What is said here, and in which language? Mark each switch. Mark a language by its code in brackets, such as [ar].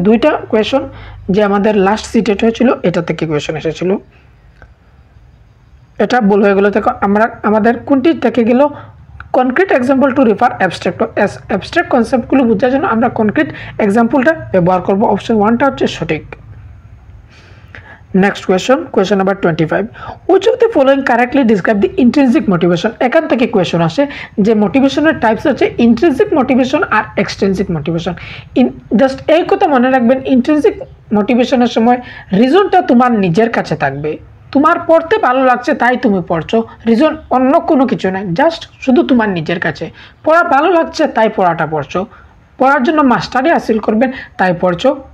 [bn] দুইটা কোয়েশ্চেন যে আমাদের লাস্ট সিটেট হয়েছিল এটা থেকে কোয়েশ্চেন এসেছিল, এটা ভুল হয়ে গেল। দেখো আমরা আমাদের কোনটি থেকে গেল, [en] concrete example to refer abstract, [bn] abstract কনসেপ্টগুলো বোঝার জন্য আমরা কনক্রিট এক্সাম্পলটা ব্যবহার করব। অপশন 1টা হচ্ছে সঠিক। [en] Next question number 25, which of the following correctly describe the intrinsic motivation? [bn] এখান থেকে কোয়েশ্চন আসে যে মোটিভেশনের টাইপস হচ্ছে ইন্ট্রিনসিক মোটিভেশন আর এক্সট্রিনসিক মোটিভেশন। জাস্ট এই কথা মনে রাখবেন, ইন্ট্রিনসিক মোটিভেশনের সময় রিজনটা তোমার নিজের কাছে থাকবে, তোমার পড়তে ভালো লাগছে তাই তুমি পড়ছো, রিজন অন্য কোনো কিছু নয়, জাস্ট শুধু তোমার নিজের কাছে পড়া ভালো লাগছে তাই পড়াটা পড়ছো, পড়ার জন্য মাস্টারি হাসিল করবেন তাই পড়ছো।